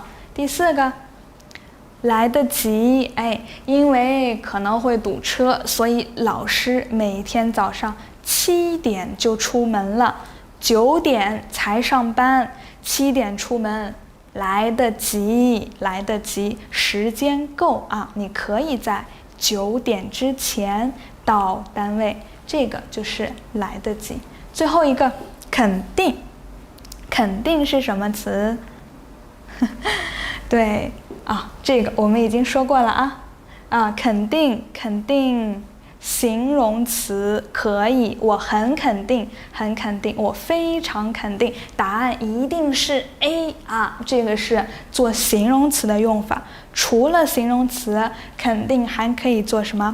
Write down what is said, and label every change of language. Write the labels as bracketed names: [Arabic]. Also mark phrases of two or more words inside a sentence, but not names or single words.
[Chinese] 第4個來得及，因為可能會堵車，所以老師每天早上7點就出門了，9點才上班，7點出門，來得及，來得及，時間夠啊！你可以在9點之前到單位，這個就是來得及。最後一個肯定，肯定是什麼詞？對啊，這個我們已經說過了啊。肯定，肯定。形容詞可以，我很肯定，很肯定，我非常肯定，答案一定是 A 啊！這個是做形容詞的用法。除了形容詞，肯定還可以做什麼？